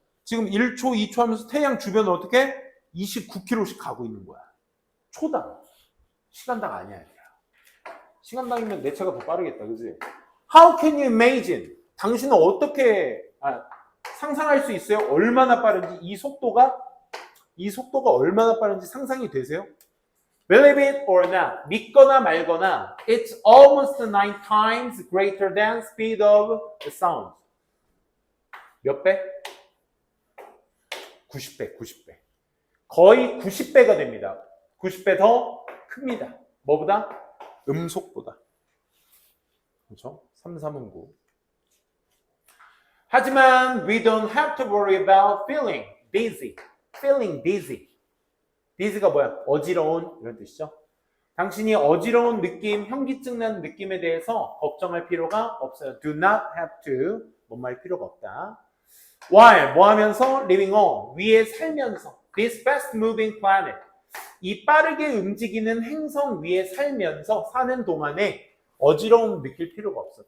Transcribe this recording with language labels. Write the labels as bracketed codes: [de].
[ko] 지금 1초, 2초 하면서 태양 주변을 어떻게? 29km씩 가고 있는 거야. 초당. 시간당 아니야. 시간당이면 내 차가 더 빠르겠다. 그지? [en] How can you imagine? [ko] 당신은 어떻게 상상할 수 있어요? 얼마나 빠른지 이 속도가 얼마나 빠른지 상상이 되세요? [en] Believe it or not, [ko] 믿거나 말거나, [en] it's almost 9 times greater than speed of the sound. [ko] 몇 배? 90배, 90배. 거의 90배가 됩니다. 90배 더 큽니다. 뭐보다? 음속보다. 그렇죠? 3, 3은 9. 하지만 [en] we don't have to worry about feeling dizzy. feeling dizzy. [ko] dizzy가 뭐야? 어지러운 이런 뜻이죠. 당신이 어지러운 느낌, 현기증 나는 느낌에 대해서 걱정할 필요가 없어요. [en] do not have to [ko] 뭔 말 필요가 없다. while 뭐 하면서 [en] living on [ko] 위에 살면서 [en] this fast moving planet [ko] 이 빠르게 움직이는 행성 위에 살면서 사는 동안에 어지러움 느낄 필요가 없어.